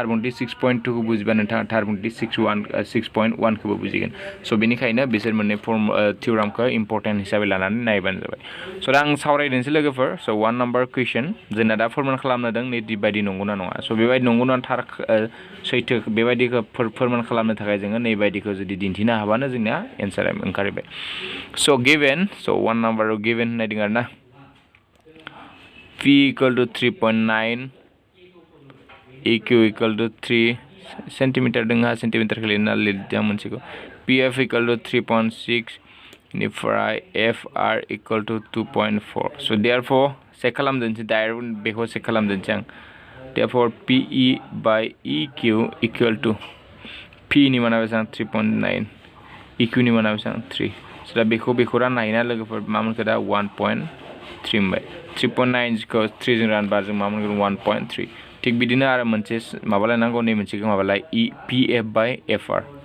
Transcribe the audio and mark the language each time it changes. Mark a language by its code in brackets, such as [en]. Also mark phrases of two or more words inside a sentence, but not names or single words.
[brx] बुंथि 6.2 खौ बुजिबा नोंथाङा थार बुंथि 6.1 खौबो बुजिगोन स' बेनिखायनो बिसोर मोननै थियरामखौ इम्पर्टेन्ट हिसाबै लानानै नायबानो जाबाय स' दा आं सावरायनोसै लोगोफोर स' 1 नाम्बार कुइसन जोंना दा फोरमान खालामनो दों नै बायदि नंगौना नङा स' बेबायदि नंगौना थार सैथो बेबायदिखौ फोरमान खालामनो थाखाय जोङो नै बायदिखौ जुदि दिन्थिनो हाबानो जोंनिया एन्सारा ओंखारबाय स' गिभेन स' 1 नाम्बाराव गिभेन होननाय दं आरोना [en] P equal to 3. [brx] 9 EQ equal to 3 सेन्टिमिटार दोंहा सेन्टिमिटारखौ लिरना लिरदों मोनसेखौ [en] PF equal to 3.6 [brx] बेनिफ्राय [en] FR equal to 2.4 [brx] स' therefore चेक खालामदोंसै डाइरेक्ट बेखौ चेक खालामदोंसै आं [en] therefore PE by EQ equal to [brx] P नि माना बेसेबां 3.9 EQ नि माना बेसेबां 3 स' दा बेखौ राननो हायोना लोगोफोर मा मोनखो दा 1.3 मोनबाय 3.9 खौ 3 जों रानबा जों मा मोनगोन 1.3 थिग बिदिनो आरो मोनसे माबालायनांगौ नै मोनसेखौ माबालाय [en] PF by FR